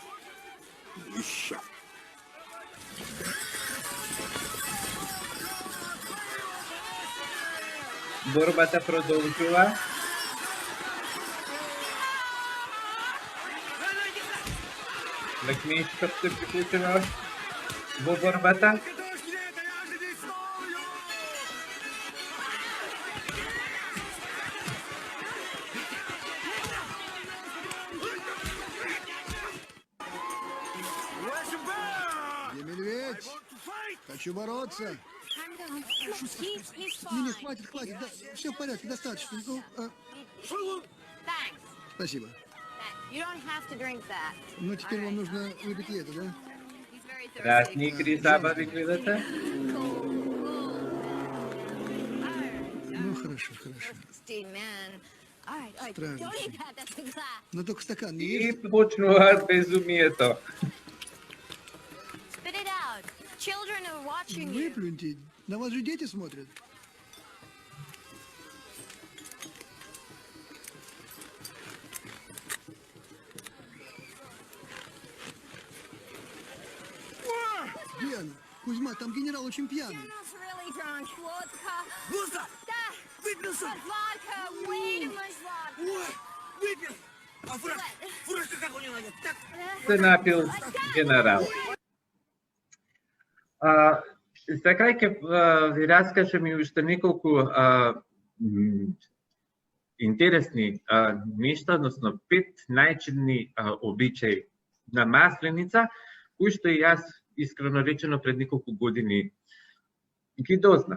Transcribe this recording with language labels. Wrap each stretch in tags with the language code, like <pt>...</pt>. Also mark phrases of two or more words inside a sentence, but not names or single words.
<mk>Борбата продолжува. Лекмичков се приклучува во борбата.</mk> <ru>Я медведь. Хочу бороться. Не, хватит. Да, все в порядке, достаточно. Спасибо. Ну, теперь вам нужно выпить и это, да?</ru> <mk>Разни игри забави гледате.</mk> <ru>Ну, хорошо. Страждущий. Но только стакан не</ru> <mk>И</mk> <ru>ешь.</ru> <mk>почнува безумието.</mk> <ru>Выплюньте. На вас же дети смотрят. Где она? Кузьма, там генерал очень пьяный. Густа! Выпился! Ой, выпил! А фуражка как у него? Так.</ru> <mk>Се напил генерал. За крај ќе ви раскажем и уште неколку интересни нешта, односно 5 најчудни обичаи на Масленица, кои што и јас искрено речено пред неколку години ги дознав.</mk>